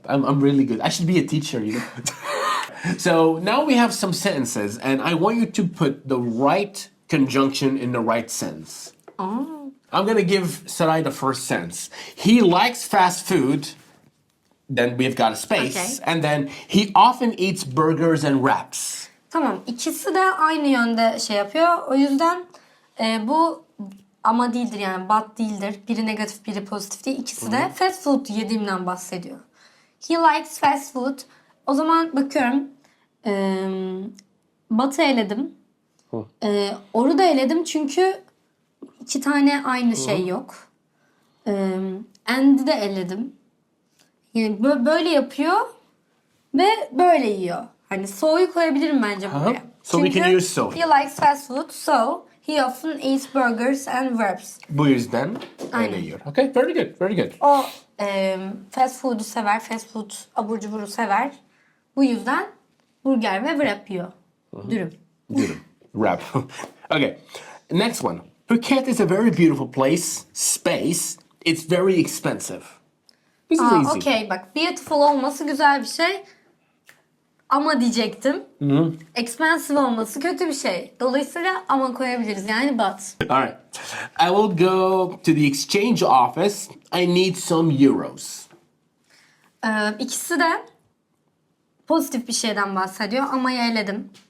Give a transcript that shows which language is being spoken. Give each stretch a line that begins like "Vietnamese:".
English: I'm really good. I should be a teacher, you know. So now we have some sentences, and I want you to put the right conjunction in the right sentence. Oh. I'm gonna give Sarai the first sentence. He likes fast food. Then we've got a space, Okay. and then he often eats burgers and wraps.
Turkish: Tamam, ikisi de aynı yönde şey yapıyor. O yüzden bu ama değildir yani, but değildir. Biri negatif, biri pozitif değil. İkisi de fast food yediğimden bahsediyor.
English: He likes fast food.
Turkish: O zaman bakıyorum. But'ı eledim. Or'u da eledim çünkü iki tane aynı şey yok. And'i de eledim. Yani böyle yapıyor ve böyle yiyor. Hani so'yu koyabilirim bence buraya.
English: So we can use so. He likes fast food, so he often eats burgers and verbs.
Turkish: Bu yüzden öyle yiyor.
English: Okay, very good, very good.
Turkish: O fast food'u sever, fast food abur cuburu sever. Bu yüzden burger ve wrap yiyor. Dürüm.
English: Dürüm. Wrap. Okay, next one. Phuket is a very beautiful place, space. It's very expensive. This is easy.
Turkish: Okay, bak beautiful olması güzel bir şey. Ama diyecektim. Expensive olması kötü bir şey. Dolayısıyla ama koyabiliriz. Yani but.
English: Alright. I will go to the exchange office. I need some euros.
Turkish: İkisi de pozitif bir şeyden bahsediyor. Ama'yı eledim.